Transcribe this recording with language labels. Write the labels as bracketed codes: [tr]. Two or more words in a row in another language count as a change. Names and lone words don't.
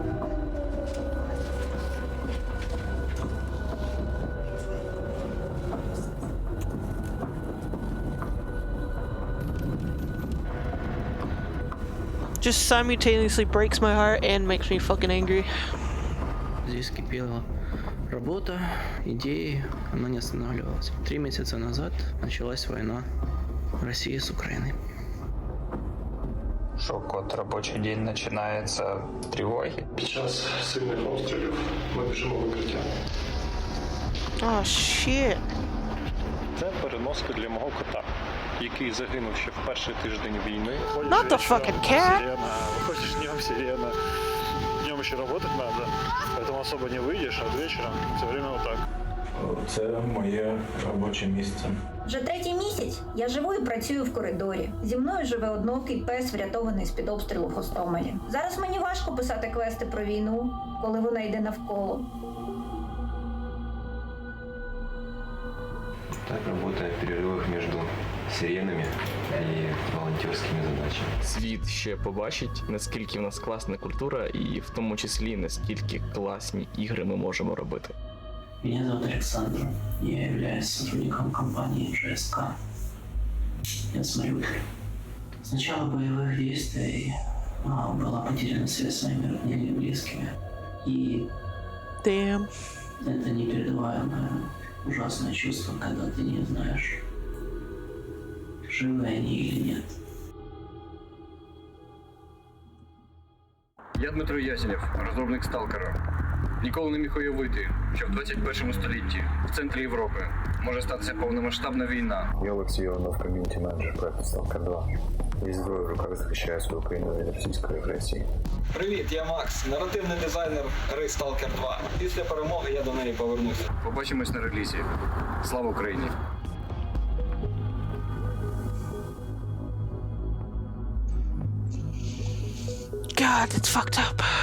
[en] Just simultaneously breaks my heart and makes me fucking angry. [ru] Здесь кипела работа, идеи, она не останавливалась. 3 месяца назад началась война России с Украиной. [uk] Шок от робочий день починається з тривоги. Під час сильних обстрілів ми біжимо в укриття. [en] Oh, shit. [uk] Це переноска для мого кота, який загинув ще в перший тиждень війни. [en] Not the fucking cat! [ru] Выходишь днем, сирена. Днем еще работать надо, поэтому особо не выйдешь, а вечером все время вот так. [uk] Це моє робоче місце. Вже 3-й місяць я живу і працюю в коридорі. Зі мною живе однокий пес, врятований з-під обстрілу в Гостомелі. Зараз мені важко писати квести про війну, коли вона йде навколо. [ru] Так работает в перерывах между сиренами [uk] і волонтерськими задачами. Світ ще побачить, наскільки в нас класна культура і в тому числі наскільки класні ігри ми можемо робити. [ru] Меня зовут Александр. Я являюсь сотрудником компании ЖСК. Я с Мариуполя. С начала боевых действий была потеряна связь с своими родными и близкими. И это непередаваемое, ужасное чувство, когда ты не знаешь, живы они или нет. [uk] Я Дмитро Ясенєв, розробник Сталкера. Ніколи не міг уявити, що в 21 столітті, в центрі Європи, може статися повномасштабна війна. Я Олексій Іванов, ком'юніті-менеджер проекту Сталкер 2. Зі зброєю в руках захищаю свою країну від російської агресії. Привіт, я Макс, наративний дизайнер гри Сталкер 2. Після перемоги я до неї повернуся. Побачимось на релізі. Слава Україні! [en] God, it's fucked up.